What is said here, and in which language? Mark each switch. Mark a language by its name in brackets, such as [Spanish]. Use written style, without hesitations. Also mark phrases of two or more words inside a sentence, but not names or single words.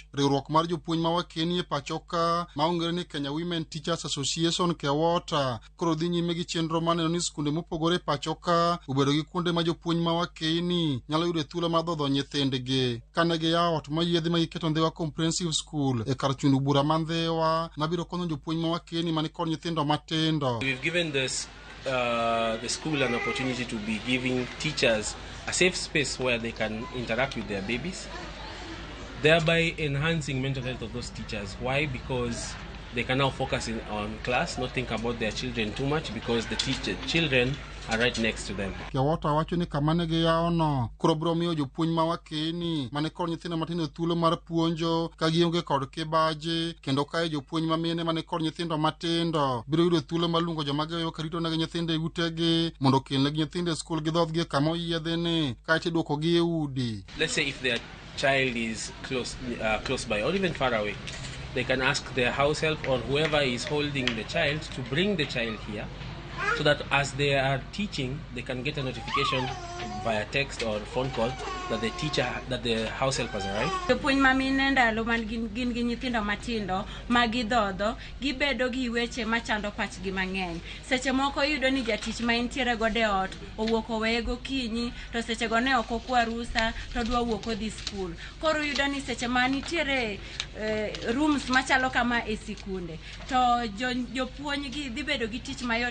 [Luo (Kenya and Tanzania)] Riwruok mar jopuonj ma wakeni e pacho ka ma ong'ere ni Kenya Women Teachers Association Kewota koro dhi nyime gi chenro maneno ni skunde mopogore e pacho ka obedo gi kuonde ma jopuonj ma wakeni nyalo yudo thuolo mar dhodho nyithindgi. Kane giyawo ot moyiedhi ma giketo Ndhiwa Comprehensive School e kar chundu bura ma Ndhiwa mabiro konyo jopuonj ma wakeni mani kod nyithindo matindo. [English] We've given the school an opportunity to be giving teachers a safe space where they can interact with their babies, thereby enhancing mental health of those teachers. Why? Because they can now focus on class, not think about their children too much, because the children are right next to them. [Luo (Kenya and Tanzania)] Kewota wacho ni kamane giyawo no koro biro miyo jopuonj ma wakeni mane kod nyithindo matindo thuolo mar puonjo ka gionge kod kibaji, kendo kae jopuonj ma mine mane kod nyithindo matindo biro yudo thuolo mar luongo joma giweyo karito negi nyithindo e utegi mondo okelnegi nyithindo e skul gi dhodhgi kama oyiedhini kaeto iduokogi e udi. [English] Let's say if their child is close by or even far away, they can ask their house help or whoever is holding the child to bring the child here, so that as they are teaching, they can get a notification via text or phone call that the house help has arrived. [Luo (Kenya and Tanzania)] Jopuonj ma mine ndalo man gin gi nyithindo matindo ma gidhodho gibedo gi weche machando pachgi mang'eny. Seche moko yudo ni jatich ma intiere gode ot owuok oweye gokinyi to seche go ne ok okwa rusa to dwa wuok odhi skul. Koro yudo ni seche ma nitiere rooms machalo kama e sikunde to jopuonj gi dhi bedo gi tich mayot.